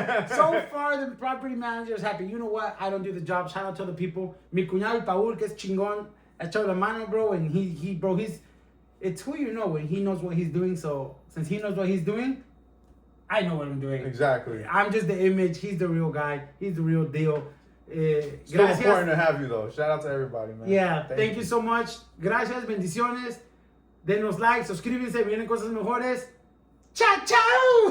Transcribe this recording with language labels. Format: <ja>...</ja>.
<en>So far, the property manager is happy. You know what? I don't do the job. Shout out to the people.</en> <es>Mi cuñado Paul, que es chingón, ha echado la mano, bro.</es> <en>And it's who you know when he knows what he's doing. So since he knows what he's doing, I know what I'm doing. Exactly. I'm just the image. He's the real guy. He's the real deal. Still important to have you, though. Shout out to everybody, man. Yeah, thank you so much.</en> <es>Gracias, bendiciones. Denos like, suscríbanse, vienen cosas mejores. ¡Chao, chao!</es>